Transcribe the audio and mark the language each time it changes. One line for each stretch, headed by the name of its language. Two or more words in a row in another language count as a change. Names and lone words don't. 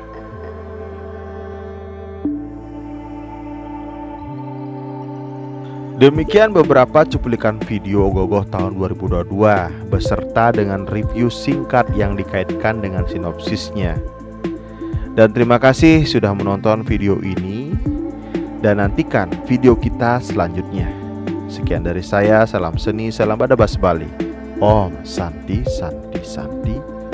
Indonesian: Demikian beberapa cuplikan video Gogoh tahun 2022 beserta dengan review singkat yang dikaitkan dengan sinopsisnya. Dan terima kasih sudah menonton video ini, dan nantikan video kita selanjutnya. Sekian dari saya, salam seni, salam Adabas Bali.
Sanskrit: Om Santi Santi Santi.